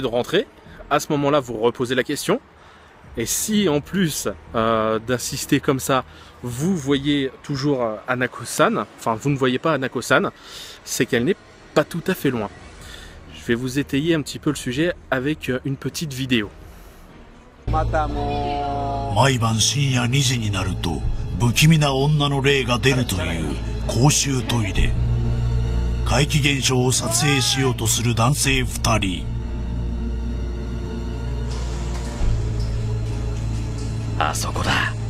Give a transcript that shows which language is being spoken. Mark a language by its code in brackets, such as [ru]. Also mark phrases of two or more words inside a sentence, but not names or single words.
[fr] À ce moment-là, vous reposez la question. Et si en plus d'insister comme ça, vous voyez toujours Hanako-san, enfin vous ne voyez pas Hanako-san, c'est qu'elle n'est pas tout à fait loin. Je vais vous étayer un petit peu le sujet avec une petite vidéo. [ja] 毎晩深夜2時になると不気味な女の霊が出るという公衆トイレ。怪奇現象を撮影しようとする男性2人。あそこだ。